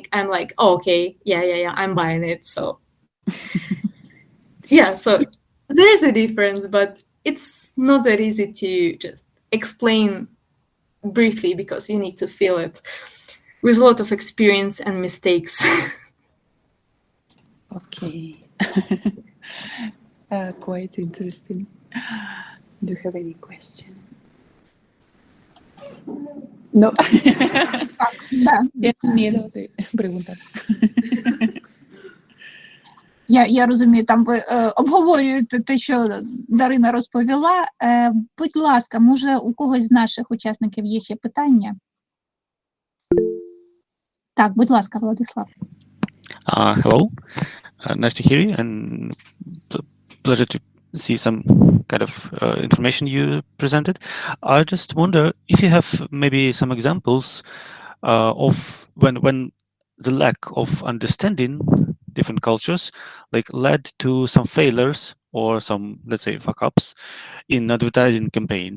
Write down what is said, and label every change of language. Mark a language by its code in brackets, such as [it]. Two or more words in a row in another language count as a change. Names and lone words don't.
[en] I'm like, oh, okay, yeah, I'm buying it. So yeah, so there is a difference, but it's not that easy to just explain briefly because you need to feel it with a lot of experience and mistakes. Okay. Quite interesting. Do you have any question? No. [ru] Да. [es] Tienes miedo de preguntar. [uk] Я розумію, там ви обговорюєте те, що Дарина розповіла. Будь ласка, може у когось з наших учасників є ще питання? Так, будь ласка, Владислав. [en] Hello, nice to hear you, and pleasure to see some kind of information you presented. I just wonder if you have maybe some examples of when the lack of understanding different cultures like led to some failures or some, let's say, fuck ups in advertising campaigns.